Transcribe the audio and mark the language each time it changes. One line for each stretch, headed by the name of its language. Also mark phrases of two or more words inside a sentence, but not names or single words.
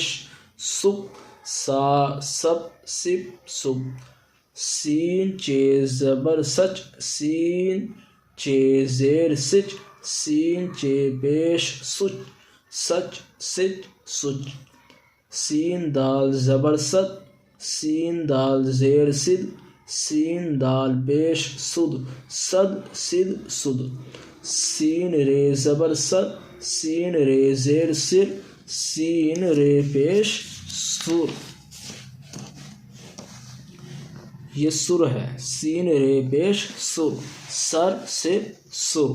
Urdu: سب، سا سب سب سب، سین چے زبر سچ، سین چے زیر سچ، سین چے پیش سچ، سچ سچ سچ، سین دال زبر ست، سین دال زیر سد، سین دال پیش سد، صد سد سد، سین رے زبر ست، سین رے زیر سر، سین رے پیش سر۔ یہ سر ہے، سین رے پیش سر، سر سے سر۔